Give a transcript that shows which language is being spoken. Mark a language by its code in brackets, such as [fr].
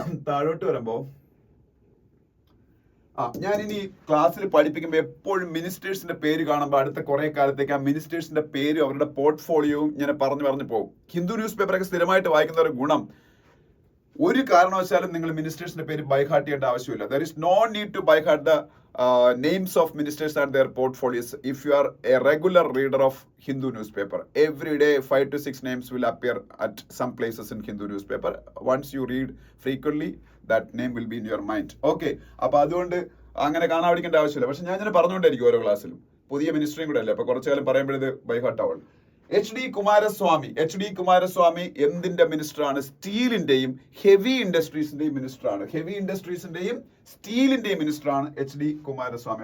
[ml] താഴോട്ട് വരുമ്പോ ഞാൻ ഇനി ക്ലാസ്സിൽ പഠിപ്പിക്കുമ്പോൾ എപ്പോഴും മിനിസ്റ്റേഴ്സിന്റെ പേര് കാണുമ്പോൾ അടുത്ത കുറെ കാലത്തേക്ക് ആ മിനിസ്റ്റേഴ്സിന്റെ പേരും അവരുടെ പോർട്ട്ഫോളിയോയും ഇങ്ങനെ പറഞ്ഞു പോകും. ഹിന്ദു ന്യൂസ് പേപ്പറൊക്കെ സ്ഥിരമായിട്ട് വായിക്കുന്ന ഒരു ഗുണം, ഒരു കാരണവശാലും നിങ്ങൾ മിനിസ്റ്റേഴ്സിന്റെ പേര് ബൈഹാർട്ട് ചെയ്യേണ്ട ആവശ്യമില്ല. [en] There is no need to by heart the names of ministers and their portfolios if you are a regular reader of Hindu newspaper. Every day 5 to 6 names will appear at some places in Hindu newspaper. Once you read frequently, that name will be in your mind. [ml] Okay, അപ്പോൾ അതുകൊണ്ട് അങ്ങനെ കാണാതിരിക്കേണ്ട ആവശ്യമില്ല. പക്ഷെ ഞാൻ ഇങ്ങനെ പറഞ്ഞുകൊണ്ടായിരിക്കും ഓരോ ക്ലാസ്സിലും. പുതിയ മിനിസ്റ്ററിയും കൂടെ അല്ലേ, അപ്പൊ കുറച്ചു കാലം പറയുമ്പോഴത് ബൈഹാർട്ട് ആവുള്ളൂ. എച്ച് ഡി കുമാരസ്വാമി എന്തിന്റെ മിനിസ്റ്റർ ആണ്? സ്റ്റീലിന്റെയും ഹെവി ഇൻഡസ്ട്രീസിന്റെയും മിനിസ്റ്റർ ആണ്. ഹെവി ഇൻഡസ്ട്രീസിന്റെയും സ്റ്റീലിന്റെയും മിനിസ്റ്റർ ആണ് എച്ച് ഡി കുമാരസ്വാമി.